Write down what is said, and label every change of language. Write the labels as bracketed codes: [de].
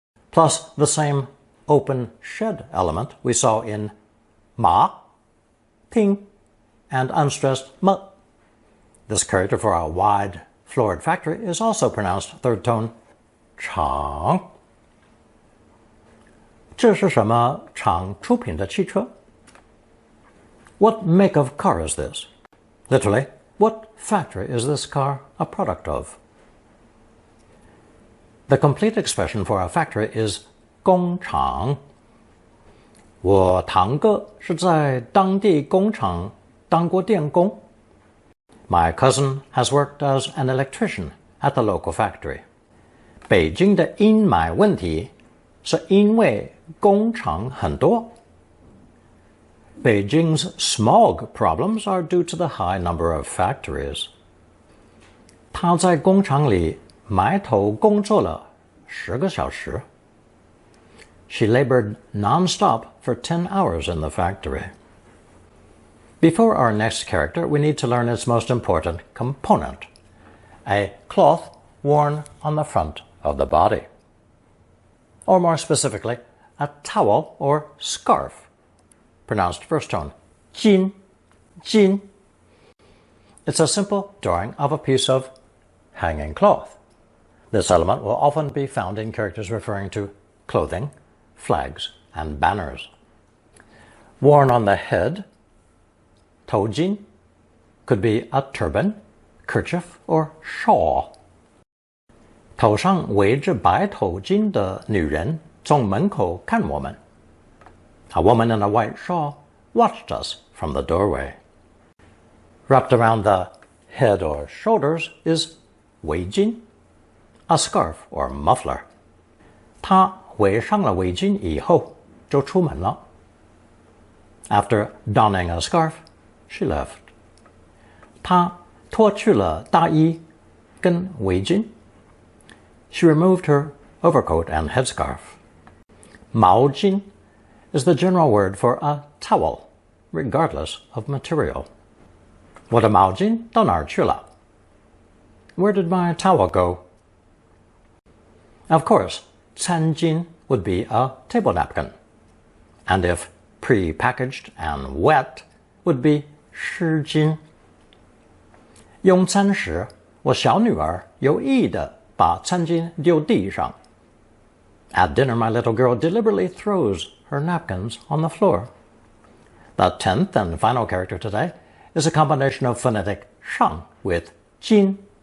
[en] Plus the same open shed element we saw in 马, 厅, and unstressed 么. This character for a wide floored factory is also pronounced third tone 厂. [zh] 这是什么厂出品的汽车? [en] What make of car is this? Literally, what factory is this car a product of? The complete expression for a factory is 工厂. [zh] 我堂哥是在当地工厂当过电工. [en] My cousin has worked as an electrician at the local factory. [zh] 北京的阴霾问题是因为工厂很多. [en] Beijing's smog problems are due to the high number of factories. [zh] 他在工厂里埋头工作了10个小时. [en] She labored non-stop for 10 hours in the factory. Before our next character, we need to learn its most important component, a cloth worn on the front of the body. Or more specifically, a towel or scarf, pronounced first tone, 巾, 巾. It's a simple drawing of a piece of hanging cloth. This element will often be found in characters referring to clothing, flags, and banners. Worn on the head, 头巾, could be a turban, kerchief, or shawl. [zh] 头上围着白头巾的女人从门口看我们. [en] A woman in a white shawl watched us from the doorway. Wrapped around the head or shoulders is 围巾, a scarf or muffler. [zh] 她围上了围巾以后就出门了. [en] After donning a scarf, she left. [zh] 她脱去了大衣跟围巾. [en] She removed her overcoat and headscarf. 毛巾 is the general word for a towel, regardless of material. [zh] 我的毛巾到哪儿去了? [en] Where did my towel go? Of course, 餐巾 would be a table napkin. And if pre-packaged and wet, would be 湿巾. [zh] 用餐时，我小女儿有意地把餐巾丢地上. [en] At dinner, my little girl deliberately throws her napkins on the floor. The 10th and final character today is a combination of phonetic 上 with 巾.